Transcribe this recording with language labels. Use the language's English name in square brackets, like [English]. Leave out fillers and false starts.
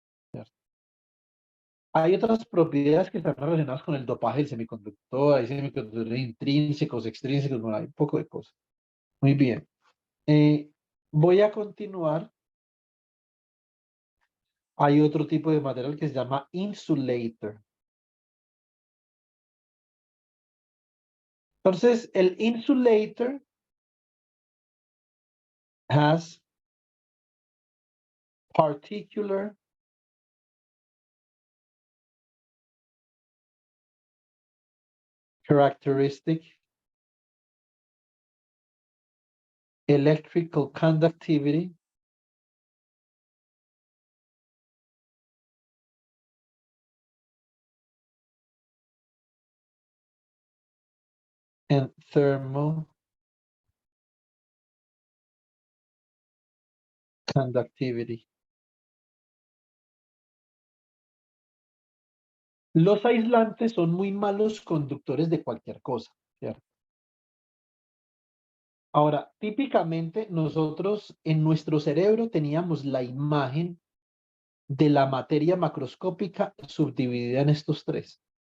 [Spanish] ¿Cierto? Hay otras propiedades que están relacionadas con el dopaje del semiconductor, hay semiconductores intrínsecos, extrínsecos, bueno, hay un poco de cosas. Muy bien. Voy a continuar. Hay otro tipo de material que se llama insulator. Entonces, el [English] insulator has particular characteristic electrical conductivity and thermal conductivity. [Spanish] Los aislantes son muy malos conductores de cualquier cosa, ¿cierto? Ahora, típicamente nosotros en nuestro cerebro teníamos la imagen de la materia macroscópica subdividida en estos tres.